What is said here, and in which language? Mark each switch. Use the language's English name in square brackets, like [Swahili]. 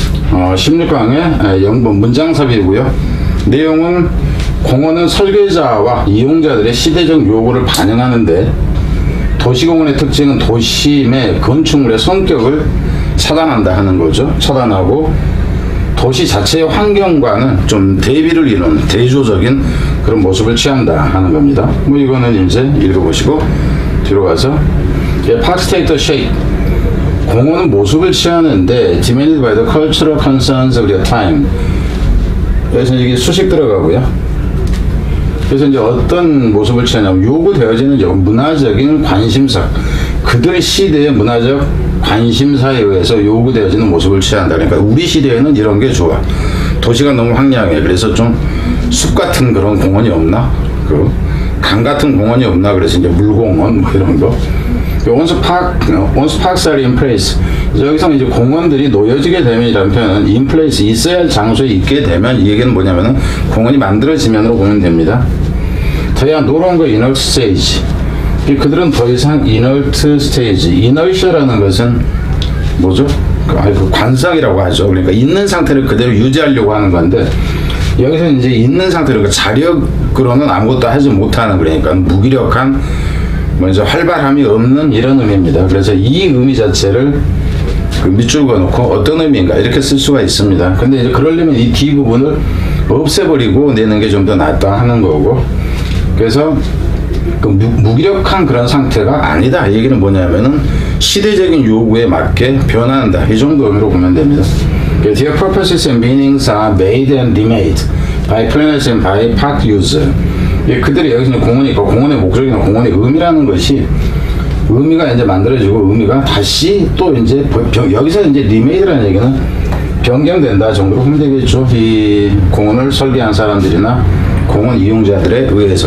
[Korean] 16강의 0번 문장삽입이고요. 내용은 공원은 설계자와 이용자들의 시대적 요구를 반영하는데 도시공원의 특징은 도심의 건축물의 성격을 차단한다 하는 거죠. 차단하고 도시 자체의 환경과는 좀 대비를 이루는 대조적인 그런 모습을 취한다 하는 겁니다. 뭐 이거는 이제 읽어보시고 뒤로 가서 [English] Parks take the shape. [Korean] 공원은 모습을 취하는데 [English] demanded by the cultural concerns of their time. [Korean] 그래서 이게 수식 들어가고요. 그래서 이제 어떤 모습을 취하냐면 요구되어지는 문화적인 관심사, 그들의 시대의 문화적 관심사에 의해서 요구되어지는 모습을 취한다. 그러니까 우리 시대에는 이런 게 좋아. 도시가 너무 황량해. 그래서 좀 숲 같은 그런 공원이 없나? 강 같은 공원이 없나? 그래서 이제 물공원 뭐 이런 거. [English] once parks are in place. [Korean] 여기서 이제 공원들이 놓여지게 되면이라는 표현은 in place, 있어야 할 장소에 있게 되면 이 얘기는 뭐냐면은 공원이 만들어지면으로 보면 됩니다. 더 이상 [English] no longer inert stage. [Korean] 그들은 더 이상 [English] inert stage. [Korean] inertia라는 것은 뭐죠? 그 관성이라고 하죠. 그러니까 있는 상태를 그대로 유지하려고 하는 건데 여기서 이제 있는 상태로 그 자력으로는 아무것도 하지 못하는, 그러니까 무기력한, 먼저 활발함이 없는 이런 의미입니다. 그래서 이 의미 자체를 그 밑줄 그어놓고 어떤 의미인가 이렇게 쓸 수가 있습니다. 근데 이제 그러려면 이 D 부분을 없애버리고 내는 게 좀 더 낫다 하는 거고, 그래서 그 무기력한 그런 상태가 아니다. 이 얘기는 뭐냐면은 시대적인 요구에 맞게 변화한다. 이 정도 의미로 보면 됩니다. [English] Their purposes and meanings are made and remade by planners and by park user. [Korean] 그들이 여기서 공원이 있고 공원의 목적이나 공원의 의미라는 것이 의미가 이제 만들어지고 의미가 다시 또 이제 여기서 이제 리메이드라는 얘기는 변경된다 정도로 보면 되겠죠. 이 공원을 설계한 사람들이나 공원 이용자들에 의해서.